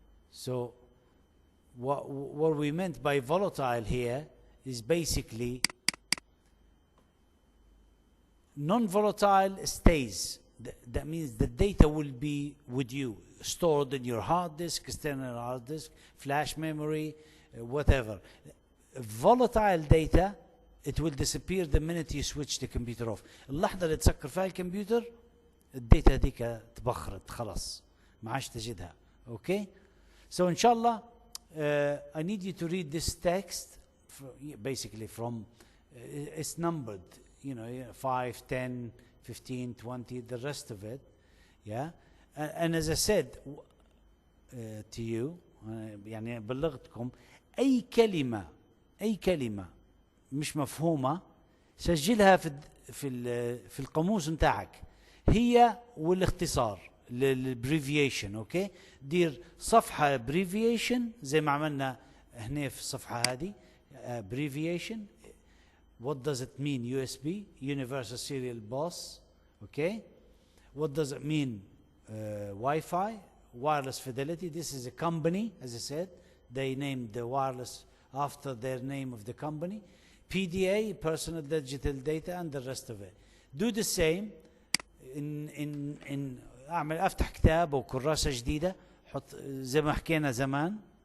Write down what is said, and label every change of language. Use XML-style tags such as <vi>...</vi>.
<en>So what we meant by volatile here is basically non-volatile stays. That means the data will be with you, stored in your hard disk, external hard disk, flash memory, whatever. Volatile data, it will disappear the minute you switch the computer off.</en> <ar>اللحظة اللي تسكر فيها الكمبيوتر الداتا هذيك تبخرت خلاص ما عادش تجدها.</ar> <en>Okay? So inshallah, I need you to read this text basically from it's numbered, 5, 10, 15, 20, the rest of it. Yeah? And as I said to you,</en> <ar>يعني بلغتكم أي كلمة مش مفهومة سجلها في القاموس متاعك هي والاختصار للبريفيشن. اوكي، دير صفحة بريفيشن زي ما عملنا هنا في الصفحة هذه.</ar> <en>Abbreviation what does it mean USB universal serial bus. okay, what does it mean Wi-Fi wireless fidelity. This is a company, as I said, they named the wireless after their name of the company. PDA personal digital data and the rest of it. Do the same in</en> <ar>اعمل افتح كتاب او كراسة جديدة حط زي ما حكينا زمان.</ar>